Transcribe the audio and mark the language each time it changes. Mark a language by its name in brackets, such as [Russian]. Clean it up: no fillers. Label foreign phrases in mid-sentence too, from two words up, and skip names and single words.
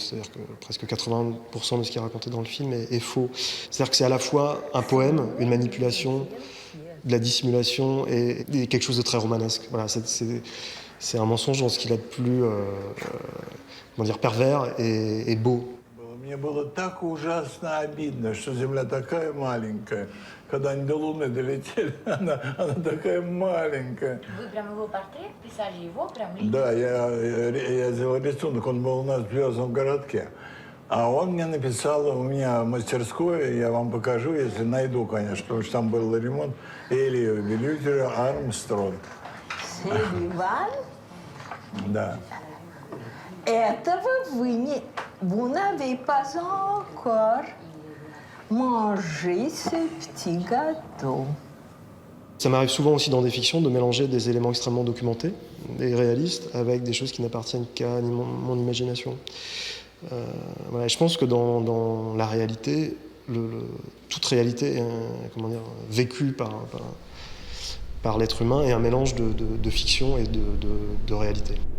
[French] C'est-à-dire que presque 80% de ce qui est raconté dans le film est faux. C'est-à-dire que c'est à la fois un poème, une manipulation, de la dissimulation et quelque chose de très romanesque. Voilà, c'est un mensonge dans ce qu'il a de plus pervers et beau. [Russian] Мне было так ужасно обидно, что Земля такая маленькая. Когда они до Луны долетели, она такая маленькая. Вы прям его портрет писали, его прям? Да, я сделал рисунок, он был у нас в Звездном городке. А он мне написал у меня в мастерской, я вам покажу, если найду, конечно, потому что там был ремонт, Элио Белютера Армстронг. Селиван? Да. [French] Этого vous n'avez pas encore mangé ce petit gâteau. Ça m'arrive souvent aussi dans des fictions de mélanger des éléments extrêmement documentés et réalistes avec des choses qui n'appartiennent qu'à mon imagination. Voilà, je pense que dans la réalité, toute réalité est vécue par l'être humain et un mélange de fiction et de réalité.